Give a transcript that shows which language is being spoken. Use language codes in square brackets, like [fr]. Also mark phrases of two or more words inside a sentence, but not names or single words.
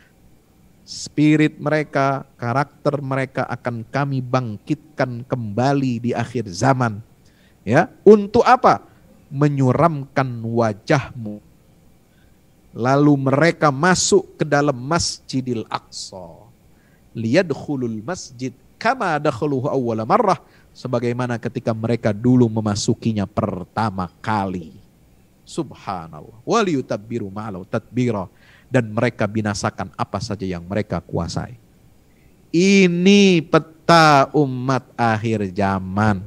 [id] Spirit mereka, karakter mereka akan kami bangkitkan kembali di akhir zaman. Ya, untuk apa? Menyuramkan wajahmu. Lalu mereka masuk ke dalam Masjidil Aqsa. [ar] ليدخلوا المسجد كما دخلوه أول مرة, [id] sebagaimana ketika mereka dulu memasukinya pertama kali. Subhanallah. [ar] وليتبروا ما علوا تتبيرا. [id] Dan mereka binasakan apa saja yang mereka kuasai. Ini peta umat akhir zaman.